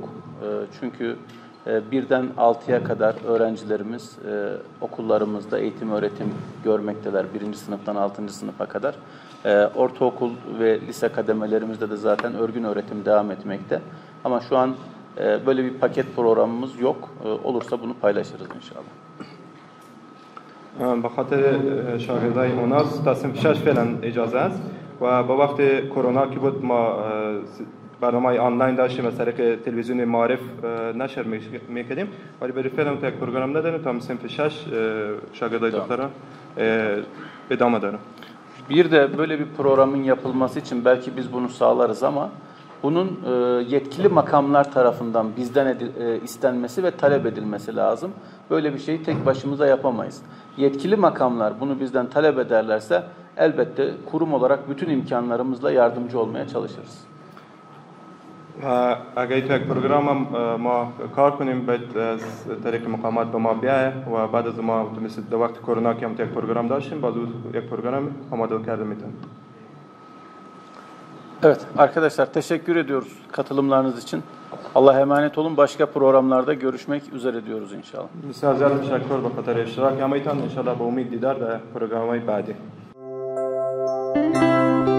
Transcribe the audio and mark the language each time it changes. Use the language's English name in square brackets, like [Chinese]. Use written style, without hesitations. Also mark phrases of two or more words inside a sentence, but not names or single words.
[Turkish] Çünkü birden 6'ya kadar öğrencilerimiz okullarımızda eğitim öğretim görmekteler. 1. sınıftan 6. sınıfa kadar. Ortaokul ve lise kademelerimizde de zaten örgün öğretim devam etmekte. Ama şu an böyle bir paket programımız yok. Olursa bunu paylaşırız inşallah. [Persian] به خاطر شاگردای اوناس تا صنف 6 فعلا اجازه است و با وقت کرونا که بود ما برنامه آنلاین داشتیم از طریق تلویزیون معارف نشر میکردیم ولی برای فعلا تا یک پروگرام نداریم تا صنف 6 شاگردای دخترها ادامه دارم. [Turkish] Bir de böyle bir programın yapılması için belki biz bunu sağlarız ama bunun yetkili makamlar tarafından bizden istenmesi ve talep edilmesi lazım. Böyle bir şeyi tek başımıza yapamayız. Yetkili makamlar bunu bizden talep ederlerse elbette kurum olarak bütün imkanlarımızla yardımcı olmaya çalışırız. [Persian] اگر تو یک پروگرام ما کار کنیم باید از طریق مقامات به ما بیایه و بعد از ما مثل در وقت کرونا که هم یک پروگرام داشتیم باز یک پروگرام آماده کرده میتونیم. [Turkish] Evet arkadaşlar teşekkür ediyoruz katılımlarınız için. Allah'a emanet olun. Başka programlarda görüşmek üzere diyoruz inşallah. [Persian] بسیار زیاد تشکر به خاطر اشتراک همایتان ان شاء الله به امید دیدار در پروگرام‌های بعدی.